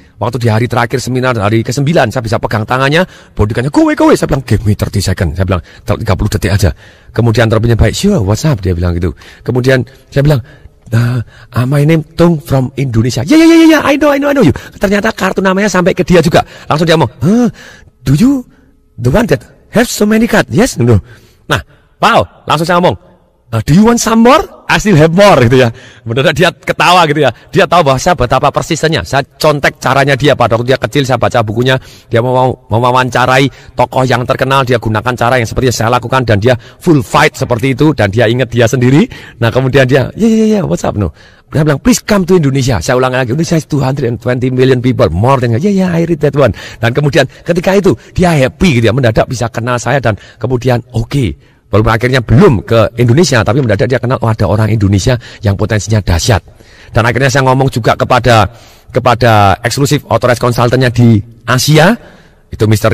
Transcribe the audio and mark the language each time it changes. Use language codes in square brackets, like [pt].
[id] Waktu di hari terakhir seminar, hari ke-9, saya bisa pegang tangannya, bodyguardnya, go. Saya bilang, [en] give me 30 second. [id] Saya bilang, 30 detik aja. Kemudian Robbins baik, [en] sure, what's up? [id] Dia bilang gitu. Kemudian saya bilang, [en] my name Tung from Indonesia. Yeah, I know you. [id] Ternyata kartu namanya sampai ke dia juga. Langsung dia ngomong, [en] do you the one that have so many cards? Yes, no. [id] Nah, [en] wow, [id] langsung saya ngomong, [en] do you want some more? I still have more, [id] gitu ya. Benar dia ketawa gitu ya. Dia tahu bahwa saya betapa persisnya. Saya contek caranya dia pada waktu dia kecil, saya baca bukunya. Dia mau mewawancarai tokoh yang terkenal, dia gunakan cara yang seperti yang saya lakukan dan dia full fight seperti itu dan dia ingat dia sendiri. Nah, kemudian dia, [en] yeah, what's up no? [id] Dia bilang, [en] please come to Indonesia. [id] Saya ulangi lagi, [en] Indonesia is 220 million people, more than, yeah, I read that one. [id] Dan kemudian ketika itu dia happy gitu ya, mendadak bisa kenal saya dan kemudian oke. Walaupun akhirnya belum ke Indonesia, tapi mendadak dia kenal, ada orang Indonesia yang potensinya dahsyat. Dan akhirnya saya ngomong juga kepada eksklusif authorized consultantnya di Asia, Itu Mr.